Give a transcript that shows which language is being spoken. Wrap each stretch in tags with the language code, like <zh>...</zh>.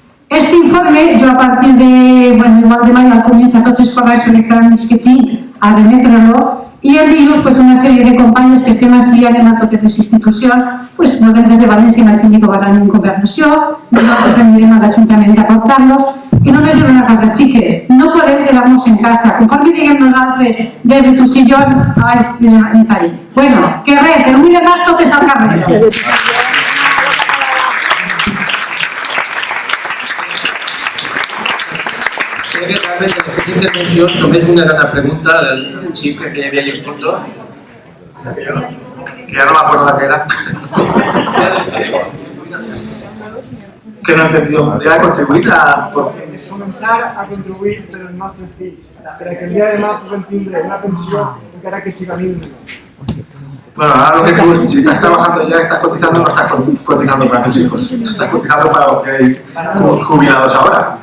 <ca>Aquest informe, jo a partir de, igual demà ja comença tots els correus electrònics que tinc a remetre-lo, i el dilluns una sèrie de companyes que estem així, anem a totes les institucions, des de València imagini que van en governació, nosaltres anirem a l'Ajuntament a portar-los, i només dir una cosa, xiques, no podem quedar-nos en casa, conforme diguem nosaltres, des de tu sillón, en tall. Bueno, que res, el 8 de març tot és al carrer. Realment, en aquesta intervenció, només una gran pregunta del xic que hi havia allà al fondo.</ca> <es>Que ya no me acuerdo la que era. Que no he entendido. ¿Era contribuir a...?</es> <ca>Començar a contribuir per als nostres fills, perquè el dia de demà puguem tindre una pensió encara que siga mínima.</ca> <es>Bueno, ahora lo que tú, si estás trabajando ya estás cotizando, no estás cotizando para tus hijos. Estás cotizando para los que hay jubilados ahora.</es>